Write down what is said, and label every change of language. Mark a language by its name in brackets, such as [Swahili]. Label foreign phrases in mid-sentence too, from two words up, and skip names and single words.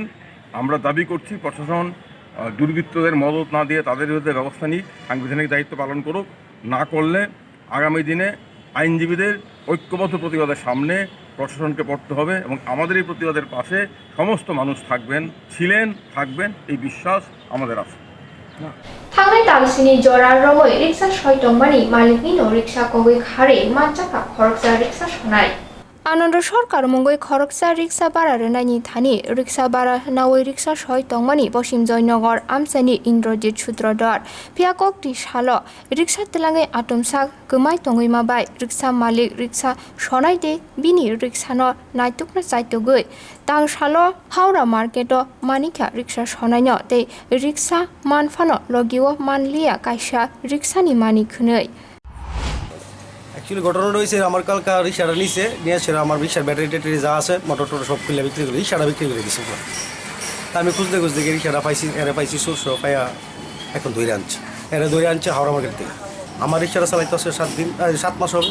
[Bangla] আমরা দাবি করছি প্রশাসন দুর্বৃত্তদের মদত না দিয়ে তাদের বিরুদ্ধে ব্যবস্থা নিক, সাংবিধানিক দায়িত্ব পালন করুক। না করলে আগামী দিনে আইনজীবীদের ঐক্যবদ্ধ প্রতিবাদের সামনে প্রশাসনকে পড়তে হবে, এবং আমাদের এই প্রতিবাদের পাশে সমস্ত মানুষ থাকবেন এই বিশ্বাস আমাদের আছে। [Kok Borok] थांनाय दानसेनि जरा रमै रिक्सा सयतंमानि मालिकनि न' रिक्सा कगै खारै मानचाखा खरकसा रिक्सा सनाय आनन्द सरकार मंगै खरकसा रिक्सा बारा रोनायनि थानि रिक्सा बारा नावै रिक्सा सयतंमानि पश्चिम जयनगर आमसानि इन्द्रजित सूत्रधर फियाककति साल रिक्सा तेलाङै आतमसा गोमाय तङै माबाय रिक्सा मालिक रिक्सा सनाय दे बिनि रिक्सानो नायतुकना चायतगै तां साल हावड़ा मार्केट मानिका रिक्सा सनायनो ते रिक्सा मानफानो लगिओ मानलिया कायसा रिक्सानि मानिकनै [Bangla] অ্যাকচুয়ালি ঘটনাটা হয়েছে আমার কালকা রিক্সাটা নিয়েছিল আমার রিক্সার ব্যাটারি ট্যাটারি যা আছে মোটর টোটর সব খুলে বিক্রি করে রিক্সাটা বিক্রি করে দিয়েছে। তা আমি খুঁজতে গিয়ে রিক্সাটা পাইছি সোর্সও পাইয়া এখন ধরে আনছে হাওড়া মার্কেট থেকে। আমার রিক্সাটা চালাইতে আসছে 7 মাস হবে।